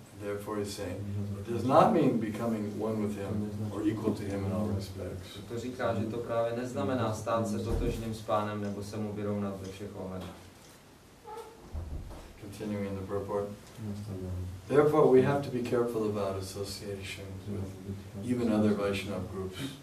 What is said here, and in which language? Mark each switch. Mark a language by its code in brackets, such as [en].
[en] Therefore he's saying, it does not mean becoming one with Him or equal to Him in all respects. [cs] To říká, že to právě neznamená stát se totožným s Pánem nebo se mu vyrovnat ve všech ohledech. [en] Continuing the purport. Therefore we have to be careful about association with even other Vaishnava groups.